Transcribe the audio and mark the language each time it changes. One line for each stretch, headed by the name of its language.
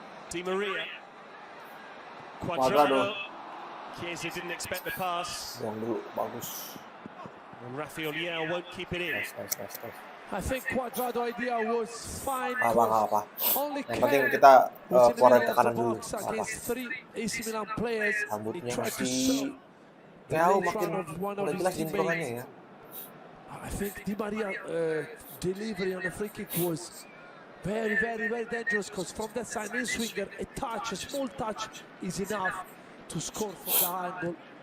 English: Di Maria. Cuadrado. Chiesa didn't expect the pass.
Indonesian: Yang dulu bagus.
English: And Rafael Leao won't keep it in. Nice. I think Cuadrado idea was fine.
Indonesian: Apa.
English: Only
Indonesian: Yang penting kita keluarin ke kanan dulu.
English: against three AC Milan players.
Indonesian: Rambutnya masih Leao makin udah jelas jempolnya ya.
English: I think Di Maria delivery on the free kick was very dangerous, because from that side in swinger, a small touch is enough to score from the angle.